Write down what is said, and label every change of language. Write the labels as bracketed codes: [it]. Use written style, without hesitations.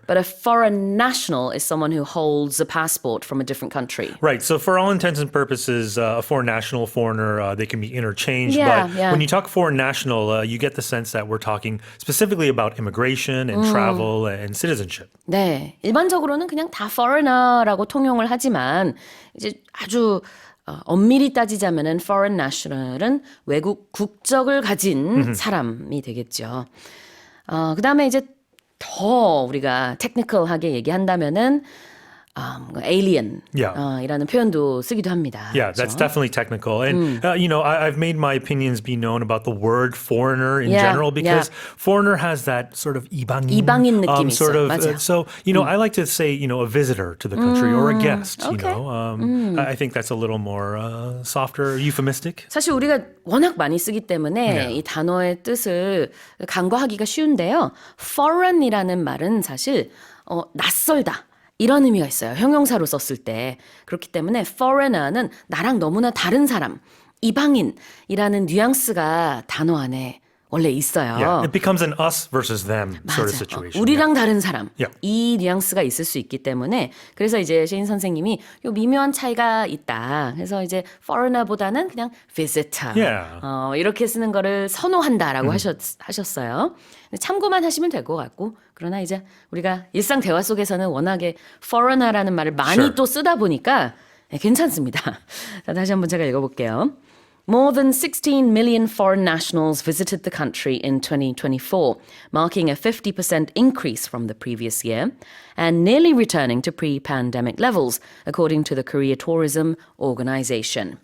[en] But a foreign national is someone who holds a passport from a different country. Right. So for all intents and purposes, a foreign national, foreigner, they can be interchanged. Yeah, but when you talk foreign national, you get the sense that we're talking specifically about immigration and travel and citizenship. [ko] 네. 일반적으로는 그냥 다 foreigner라고 통용을 하지만 이제 아주 엄밀히 따지자면은 foreign national은 외국 국적을 가진 사람이 되겠죠. 그다음에 이제 더 우리가 테크니컬하게 얘기한다면은 [en] alien Yeah. [ko] 이라는 표현도 쓰기도 합니다. [en] Yeah, that's definitely technical. And, I've made my opinions be known about the word foreigner in Yeah, general because foreigner has that sort of 이방인, [ko] 이방인 느낌이 [en] sort [ko] 있어요. [en] of. [ko] 맞아요. [en] So, I like to say, a visitor to the country or a guest, okay. I think that's a little more softer, euphemistic. [ko] 사실 우리가 워낙 많이 쓰기 때문에 이 단어의 뜻을 간과하기가 쉬운데요. foreign이라는 말은 사실 낯설다. 이런 의미가 있어요. 형용사로 썼을 때. 그렇기 때문에 foreigner는 나랑 너무나 다른 사람, 이방인이라는 뉘앙스가 단어 안에 원래 있어요. [en] Yeah, it becomes an us versus them sort of [ko] 맞아. [en] situation. [ko] 우리랑 다른 사람. [en] Yeah. [ko] 이 뉘앙스가 있을 수 있기 때문에 그래서 이제 셰인 선생님이 요 미묘한 차이가 있다. 그래서 이제 foreigner보다는 그냥 visitor. [en] Yeah. [ko] 이렇게 쓰는 거를 선호한다라고 하셨어요. 참고만 하시면 될 것 같고 그러나 이제 우리가 일상 대화 속에서는 워낙에 foreigner라는 말을 많이 [en] Sure. [ko] 또 쓰다 보니까 괜찮습니다. 자, 다시 한번 제가 읽어볼게요. [en] More than 16 million foreign nationals visited the country in 2024, marking a 50% increase from the previous year and nearly returning to pre-pandemic levels, according to the Korea Tourism Organization.